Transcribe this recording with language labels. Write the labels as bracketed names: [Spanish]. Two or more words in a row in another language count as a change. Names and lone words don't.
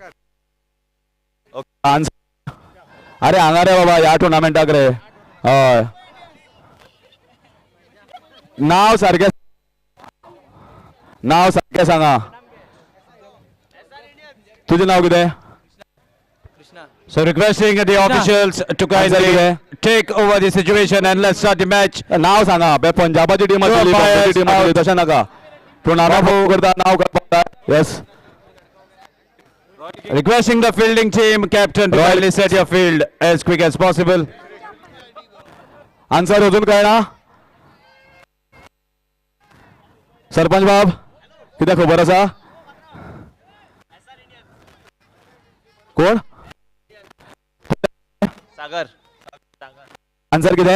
[English] आन्सर. [Konkani] अरे हांगा रे बाबा ह्या टुर्नामेंटाक रे. हय नाव सारखे सांगा. तुझे नाव कितें. [English] So requesting the officials to kindly take over the situation and let's start the match. [Konkani] नाव सांगा. पंजाबाची टीम आसली तशें नाका. टुर्नामेंट करता नाव करता. [English] येस. Requesting the fielding team captain to kindly set your field as quick as possible. [Konkani] आन्सर अजून कळना. सरपंच बाब कितें खबर आसा. कोण सागर. आन्सर कितें.